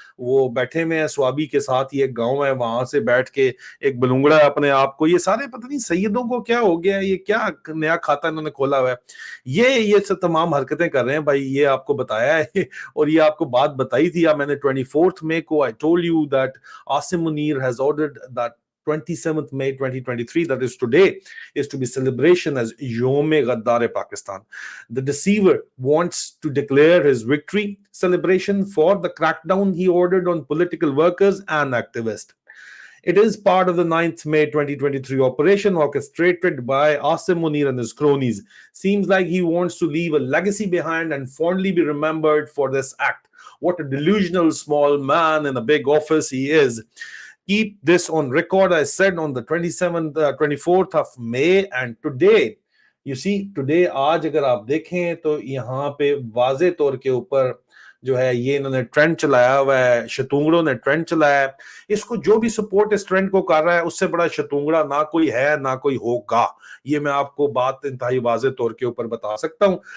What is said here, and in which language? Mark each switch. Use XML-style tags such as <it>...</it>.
<hi>वो बैठे हुए हैं स्वाबी के साथ, ये एक गांव है, वहां से बैठ के एक बलूंगड़ा है अपने आप को, ये सारे पता नहीं सैयदों को क्या हो गया है, ये क्या नया खाता इन्होंने खोला हुआ है, ये सब तमाम हरकतें कर रहे हैं भाई, ये आपको बताया है। और ये आपको बात बताई थी या मैंने 24th मई को,</hi> <en>I told you that Asim Munir has ordered that 27th May 2023, that is today, is to be celebration as Yom Ghaddar Pakistan. The deceiver wants to declare his victory celebration for the crackdown he ordered on political workers and activists. It is part of the 9th May 2023 operation orchestrated by Asim Munir and his cronies. Seems like he wants to leave a legacy behind and fondly be remembered for this act. What a delusional small man in a big office he is. Keep this on record, I said on the 24th of May, and today, you see, today,</en> <hi>आज अगर आप देखें तो यहाँ पे वाजे तौर के ऊपर जो है ये इन्होंने ट्रेंड चलाया हुआ है, शतूंगड़ों ने ट्रेंड चलाया है। इसको जो भी सपोर्ट इस ट्रेंड को कर रहा है, उससे बड़ा शतूंगड़ा ना कोई है ना कोई होगा, ये मैं आपको बात इंतहाई वाजे तौर के ऊपर बता सकता हूं।</hi>